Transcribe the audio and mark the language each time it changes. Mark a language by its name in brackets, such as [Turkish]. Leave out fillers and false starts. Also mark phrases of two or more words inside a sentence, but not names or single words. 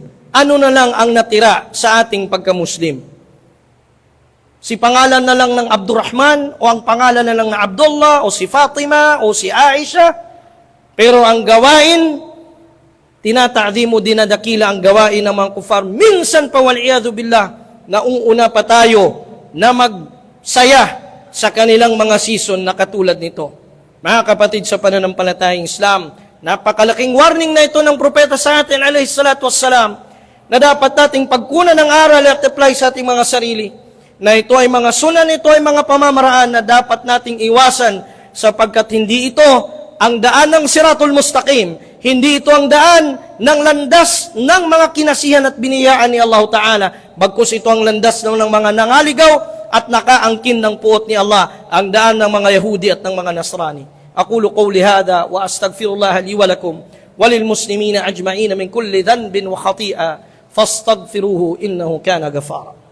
[Filipino] Ano na lang ang natira sa ating pagka-Muslim? Si pangalan na lang ng Abdurrahman o ang pangalan na lang ng Abdullah o si Fatima o si Aisha. Pero ang gawain, tinata'zimu, dinadakila ang gawain ng mga kufar. Minsan pa [Arabic] والعياذ بالله, [Filipino] naunguna pa tayo na magsaya sa kanilang mga season na katulad nito. Mga kapatid sa pananampalatayang Islam, napakalaking warning na ito ng propeta sa atin, [Arabic] عليه الصلاة والسلام, [Filipino] na dapat nating pagkunan ng aral at apply sa ating mga sarili. Na ito ay mga sunan, ito ay mga pamamaraan na dapat nating iwasan sapagkat hindi ito ang daan ng [Arabic] صراط المستقيم. [Filipino] Hindi ito ang daan ng landas ng mga kinasihan at biniyaan ni [Arabic] الله تعالى. [Filipino] Bagkus ito ang landas ng mga nangaligaw at nakaangkin ng puot ni Allah, ang daan ng mga Yahudi at ng mga Nasrani. [Arabic] أقول قولي هذا وأستغفر الله لي ولكم وللمسلمين أجمعين من كل ذنب وخطيئة فاستغفروه إنه كان غفارا.